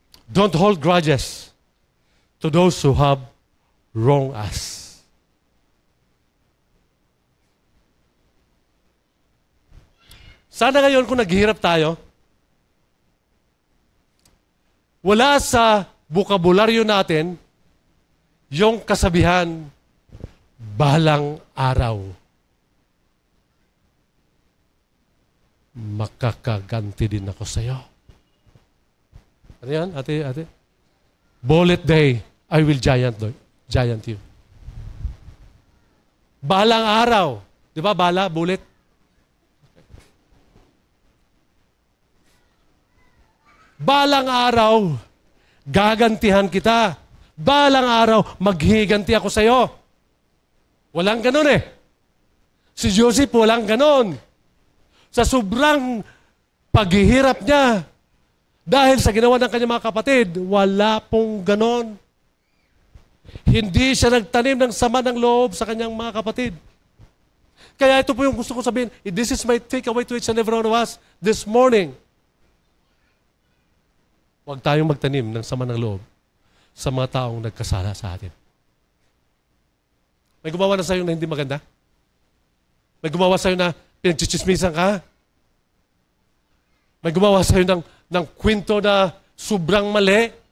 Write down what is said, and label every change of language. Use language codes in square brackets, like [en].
[en] Don't hold grudges to those who have wronged us. [tl] Sana ngayon kung naghihirap tayo, wala sa bukabularyo natin yung kasabihan, balang araw, makakaganti din ako sa iyo. Ano yan, ate? [en] Bullet day, I will giant you. [tl] Balang araw. Di ba, bala, bullet? Balang araw, gagantihan kita. Balang araw, maghiganti ako sa iyo. Walang ganun eh. Si Joseph, walang ganun. Sa sobrang paghihirap niya, dahil sa ginawa ng kanyang mga kapatid, wala pong ganon. Hindi siya nagtanim ng sama ng loob sa kanyang mga kapatid. Kaya ito po yung gusto ko sabihin, [en] this is my takeaway to each and every one of us this morning. [tl] Huwag tayong magtanim ng sama ng loob sa mga taong nagkasala sa atin. May gumawa na sa'yo na hindi maganda? May gumawa sa'yo na pinagchichismisan ka? May gumawa sa'yo ng kwento na sobrang mali.